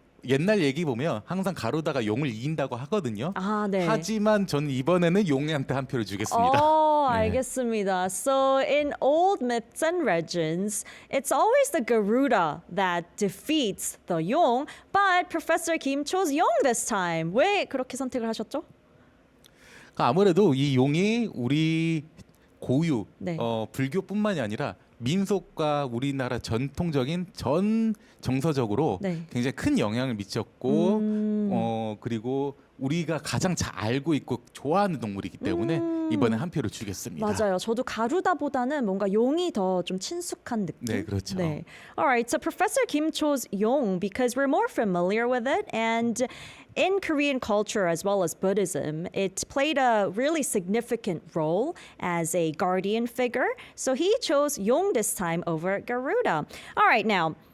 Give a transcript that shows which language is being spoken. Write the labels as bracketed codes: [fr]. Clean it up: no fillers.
[ko] 옛날 얘기 보면 항상 가로다가 용을 이긴다고 하거든요. 아, 네. 하지만 저는 이번에는 용한테 한 표를 주겠습니다. 네. 알겠습니다. [en] So in old myths and legends, it's always the Garuda that defeats the Yong, but Professor Kim chose Yong this time. [ko] 왜 그렇게 선택을 하셨죠? 아무래도 이 용이 우리 고유 네. 불교뿐만이 아니라 민속과 우리나라 전통적인 정서적으로 네. 굉장히 큰 영향을 미쳤고 그리고 우리가 가장 잘 알고 있고 좋아하는 동물이기 때문에 이번에 한 표를 주겠습니다. 맞아요. 저도 가루다보다는 뭔가 용이 더 좀 친숙한 느낌. 네, 그렇죠. 네. [en] Alright, so Professor Kim chose Yong because we're more familiar with it, and in Korean culture as well as Buddhism, it played a really significant role as a guardian figure. So he chose Yong this time over Garuda. Alright, now.